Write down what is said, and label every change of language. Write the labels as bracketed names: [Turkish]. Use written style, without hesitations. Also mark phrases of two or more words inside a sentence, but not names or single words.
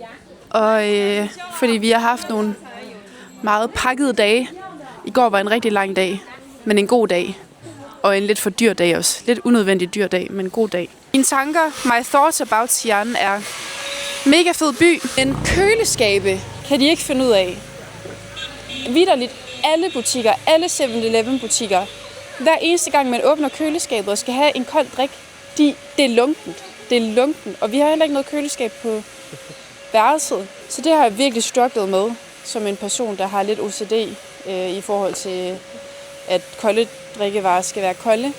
[Danish] Og fordi vi har haft nogle meget pakkede dage. I går var en rigtig lang dag, men en god dag. Og en lidt for dyr dag også. Lidt unødvendig dyr dag, men en god dag. Mine tanker, [English] my thoughts about [Danish] Xi'an er mega fed by. Men køleskabe kan de ikke finde ud af. Vitterligt alle butikker, alle 7-Eleven butikker. Hver eneste gang man åbner køleskabet og skal have en kold drik, det er lunkent. Det er lunkent. Og vi har heller ikke noget køleskab på værelset. Så det har jeg virkelig strugglet med, som en person, der har lidt OCD i forhold til, at kolde drikkevarer skal være kolde.